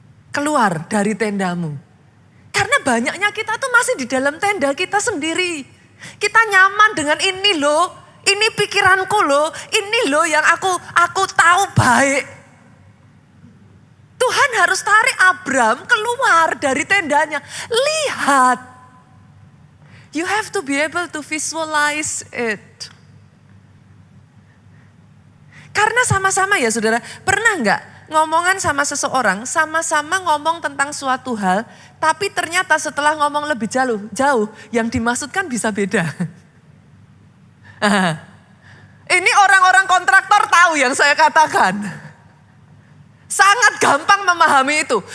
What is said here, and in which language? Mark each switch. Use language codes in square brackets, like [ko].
[id] Keluar dari tendamu. Karena banyaknya kita tuh masih di dalam tenda kita sendiri. Kita nyaman dengan ini loh, ini pikiranku loh, ini loh yang aku tahu baik. Tuhan harus tarik Abram keluar dari tendanya. Lihat. [en] You have to be able to visualize it. [id] Karena sama-sama ya saudara, pernah enggak ngomongan sama seseorang, sama-sama ngomong tentang suatu hal, tapi ternyata setelah ngomong lebih jauh, yang dimaksudkan bisa beda. Ini orang-orang kontraktor tahu yang saya katakan. Sangat gampang memahami itu.